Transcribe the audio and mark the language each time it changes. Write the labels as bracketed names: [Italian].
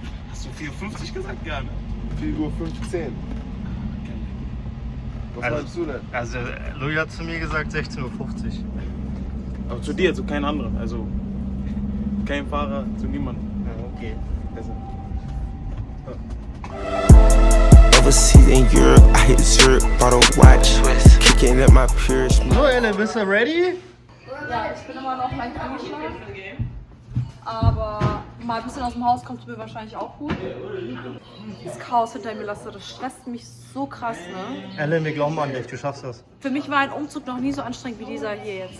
[German] Hast du 4,50 gesagt? Ja, ne? 4:15 Uhr. Was meinst du denn? Also Louis hat zu mir gesagt 16:50 Uhr. Aber zu dir, zu keinem anderen. Also kein Fahrer, zu niemandem. Ja, okay. Also. [English] Overseas in Europe, I hit Zurich, bought a watch, kicking at my peers. [German] So Ellen, bist du ready? Ja, ich bin immer noch leicht angeschlagen. Aber mal ein bisschen aus dem Haus kommt mir wahrscheinlich auch gut. Das Chaos hinter mir lasse, das stresst mich so krass, ne? Ellen, wir glauben an dich, du schaffst das. Für mich war ein Umzug noch nie so anstrengend wie dieser hier jetzt.